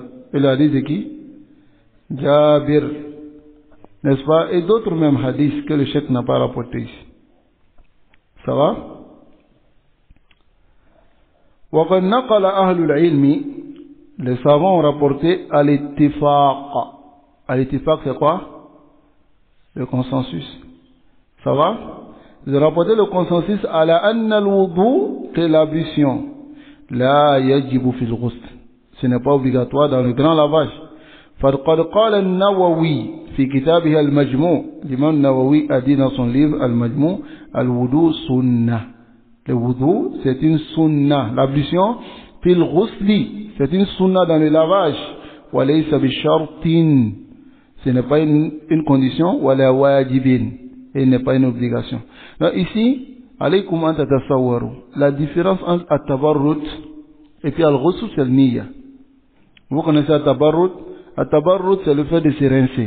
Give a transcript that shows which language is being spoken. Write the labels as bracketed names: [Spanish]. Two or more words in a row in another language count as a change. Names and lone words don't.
[French] Et le hadith de qui? Jabir, n'est-ce pas? Et d'autres mêmes hadiths que le cheikh n'a pas rapporté ici. Ça va? [Arabic] وقد نقل أهل العلم, [French] les savants ont rapporté al-ittifaq. Al-ittifaq c'est quoi? Le consensus. Ça va? Ils ont rapporté le consensus [Arabic] على أن الوضوء, [French] que l'ablution [Arabic] لا يجب في الغسل, [French] ce n'est pas obligatoire dans le grand lavage. [Arabic] فقد قال النووي في كتابه المجموع, [French] l'imam Nawawi a dit dans son livre Al-Majmou, [Arabic] الوضوء سنة. [French] Le wudu, c'est une sunnah. L'ablution, [Arabic] في الغسل, [French] c'est une sunnah dans le lavage. [Arabic] وليس بشرط, [French] ce n'est pas une condition. [Arabic] ولا واجب, [French] et n'est pas une obligation. Donc ici, [Arabic] عليكم أن تتصوروا, [French] la différence entre at-tabarrut et puis al-ghusl, c'est le niyya. Vous connaissez at-tabarrut? At-tabarrut, c'est le fait de se rincer.